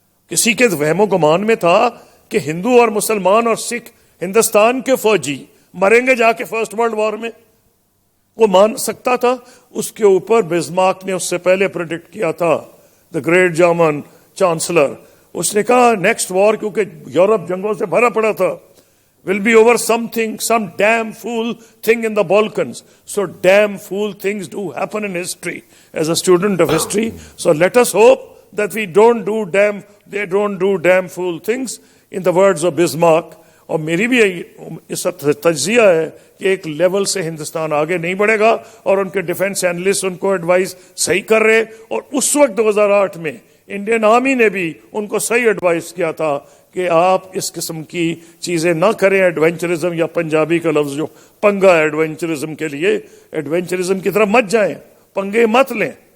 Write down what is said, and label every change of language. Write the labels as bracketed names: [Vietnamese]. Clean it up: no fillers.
[Urdu] کسی کے وہم و گمان میں تھا کہ ہندو اور مسلمان اور سکھ ہندوستان کے فوجی مریں گے جا کے فرسٹ ورلڈ وار میں, وہ مان سکتا تھا؟ اس کے اوپر بزمارک نے اس سے پہلے پریڈکٹ کیا تھا, [English] The great German chancellor. [Urdu] اس نے کہا [English] next war, [Urdu] کیونکہ یورپ جنگوں سے بھرا پڑا تھا, [English] will be over something, some damn fool thing in the Balkans. So damn fool things do happen in history. As a student of history, so let us hope that they don't do damn fool things, in the words of Bismarck. [Urdu] اور میری بھی اس تجزیہ ہے کہ ایک level سے ہندوستان آگے نہیں بڑھے گا, اور ان کے ڈیفنس اینالسٹ ان کو ایڈوائز صحیح کر رہے. اور اس وقت 2008 میں انڈین آرمی نے بھی ان کو صحیح ایڈوائز کیا تھا کہ آپ اس قسم کی چیزیں نہ کریں, ایڈونچرزم, یا پنجابی کا لفظ جو پنگا ایڈونچرزم کے لیے, ایڈونچرزم کی طرف مت جائیں, پنگے مت لیں.